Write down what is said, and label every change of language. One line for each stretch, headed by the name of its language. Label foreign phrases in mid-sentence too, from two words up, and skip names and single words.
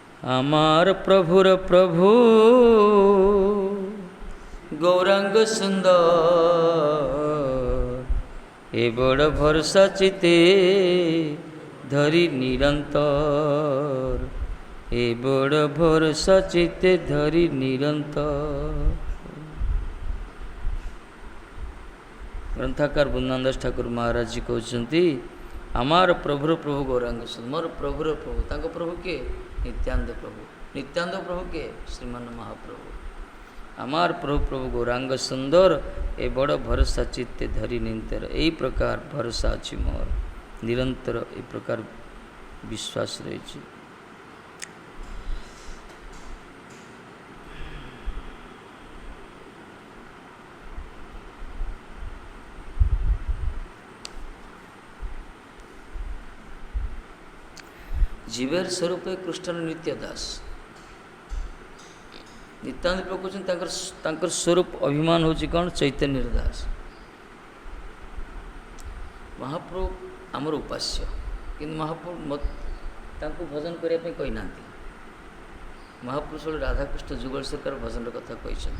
Bangla: আমার প্রভুর প্রভু গৌরাঙ্গ সুন্দর এ বড় ভরসা চিতে ধরি নিরন্তর এ বড় ভরসা চিতে ধরি নিরন্তর।
Odia: ଗ୍ରନ୍ଥକାର ବୃନ୍ଦାବନ ଦାସ ଠାକୁର ମହାରାଜ ଜୀ କହୁଛନ୍ତି ଆମର ପ୍ରଭୁର ପ୍ରଭୁ ଗୌରାଙ୍ଗ ସୁନ୍ଦର। ମୋର ପ୍ରଭୁର ପ୍ରଭୁ, ତାଙ୍କ ପ୍ରଭୁ କିଏ? ନିତ୍ୟାନନ୍ଦ ପ୍ରଭୁ। ନିତ୍ୟାନନ୍ଦ ପ୍ରଭୁ କିଏ? ଶ୍ରୀମାନ ମହାପ୍ରଭୁ।
Bangla: আমার প্রভু প্রভু গৌরাঙ্গ সুন্দর এ বড় ভরসা চিত্তে ধরি নিরন্তর। এই প্রকার ভরসা
Odia: ଅଛି ମୋର,
Bangla: নিরন্তর এই প্রকার বিশ্বাস রয়েছে। জীবের স্বরূপে কৃষ্ণর নিত্য দাস।
Odia: ନିତ୍ୟାନନ୍ଦ ପ୍ରଭୁ କହୁଛନ୍ତି ତାଙ୍କର ସ୍ୱରୂପ ଅଭିମାନ ହେଉଛି କ'ଣ? ଚୈତନ୍ୟର ଦାସ। ମହାପ୍ରଭୁ ଆମର ଉପାସ୍ୟ, କିନ୍ତୁ ମହାପ୍ରଭୁ ତାଙ୍କୁ ଭଜନ କରିବା ପାଇଁ କହିନାହାନ୍ତି। ମହାପ୍ରଭୁ ସବୁବେଳେ ରାଧାକୃଷ୍ଣ ଯୁଗଳ ସରକାର ଭଜନର କଥା କହିଛନ୍ତି।